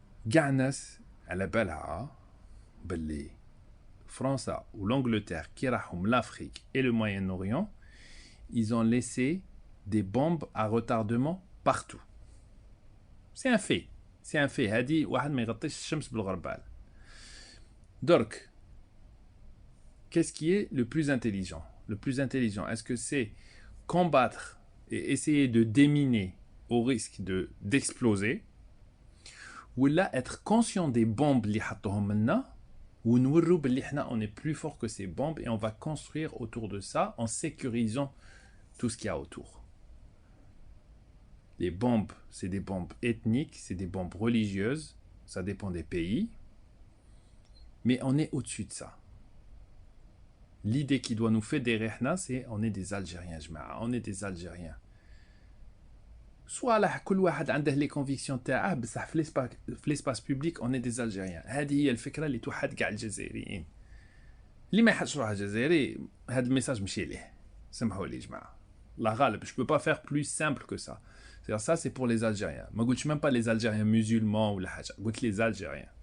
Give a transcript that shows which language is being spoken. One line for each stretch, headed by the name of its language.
Arabic: كاع الناس على بالها باللي فرنسا والانجلترا كي راحوا من
French: l'Afrique et le Moyen-Orient ils ont laissé des bombes à retardement partout. C'est un fait. C'est un fait.
Arabic: هادي واحد ما يغطيش الشمس بالغربال.
French: Donc, qu'est-ce qui est le plus intelligent? Le plus intelligent, est-ce que c'est combattre et essayer de déminer au risque d'exploser ou là être conscient des bombes
Arabic: اللي حطوهم لنا ونورو باللي حنا
French: on est plus fort que ces bombes et on va construire autour de ça en sécurisant tout ce qu'il y a autour. Les bombes, c'est des bombes ethniques, c'est des bombes religieuses, ça dépend des pays, mais on est au-dessus de ça. L'idée qui doit nous fédérer, c'est on est des Algériens, on est des Algériens. Soit là,
Arabic: كل واحد عنده
French: les convictions تاعه بصح في l'espace public on est des Algériens.
Arabic: هذه هي الفكرة اللي توحد كاع الجزائريين. اللي ما يحسش روحه جزائري هذا الميساج مشي ليه. سمحوا لي جماعة.
French: La غالب, je peux pas faire plus simple que ça. C'est-à-dire ça c'est pour les Algériens.
Arabic: ما قلتش
French: même pas les Algériens musulmans
Arabic: ولا حاجة. قلت
French: les Algériens.